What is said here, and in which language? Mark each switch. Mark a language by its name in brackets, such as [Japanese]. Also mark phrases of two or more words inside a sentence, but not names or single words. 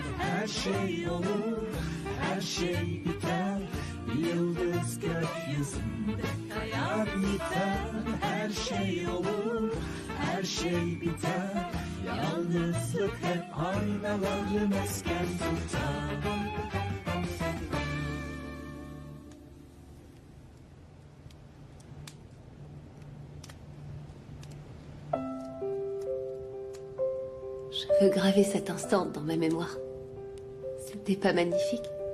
[Turkish] Her şey olur, her şey biter, bir yıldız gökyüzünde kayar yeter. Her şey olur, her şey biter, yalnızlık hep aynaları mesken tutar. [French] Je veux graver cet instant dans ma mémoire. C'était pas magnifique?